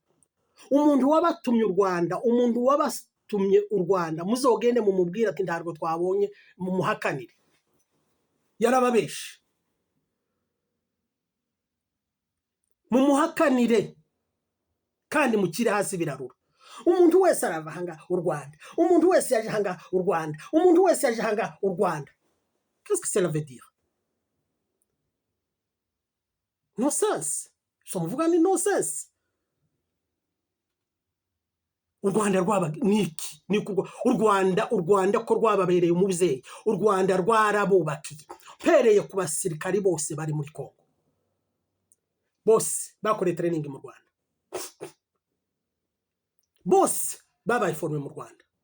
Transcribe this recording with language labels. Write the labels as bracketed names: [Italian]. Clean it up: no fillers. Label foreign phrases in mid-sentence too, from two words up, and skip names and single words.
[Kinyarwanda] Umuntu wabatumye u Rwanda, umuntu wabatumye u Rwanda, muzogende mumubwira ati ntabwo twabonye, mumuhakanire. Yarababeshe. Mumuhakanire kandi mukire hasi birarura. Umuntu wese arava hanga u Rwanda, umuntu wese yaje hanga u Rwanda, umuntu wese yaje hanga u Rwanda. [French] Qu'est-ce que cela veut dire? [English] No sense. [Kinyarwanda] So muvuga ni [English] no sense. [Kinyarwanda] U Rwanda rwaba niki? U Rwanda ko rwababereye umubyeyi. U Rwanda rwarabubakiye. Pereye ku basirikari bose bari muri Kongo. Bose bakoreye training mu Rwanda. Bose babaye forme mu Rwanda.